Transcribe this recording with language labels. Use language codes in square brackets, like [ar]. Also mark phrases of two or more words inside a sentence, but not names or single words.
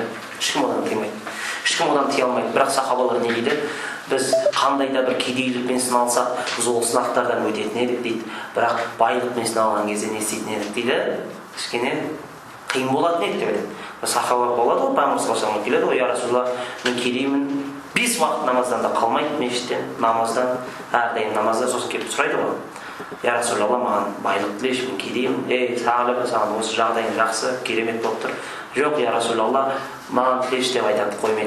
[kk] Ешкім одан тыя алмайды. Бірақ сахабалар не дейді? Біз қандай да бір кедейлікпен сыналсақ, біз ол сынақтардан өтетін едік дейді. Бірақ байлықпен сыналған кезде не істейтін едік дейді? Кішкене қиын болатын еді деп айтады. Сахаба болады ғой, пайғамбар [ar] صلى الله عليه وسلم [kk] келеді ғой, [ar] يا رسول الله, [kk] мен кедеймін, 5 уақыт намаздан да қалмайды мешіттен, намаздан, әрдайым намаздан, сосын келіп сұрайды ғой. [ar] يا رسول الله, [kk] маған байлық тілеші, мен кедеймін. Саған осы жағдайың жақсы, керемет болып тұр. Жоқ, [ar] يا رسول الله, [kk] маған тілеші деп айтады, қоймайды.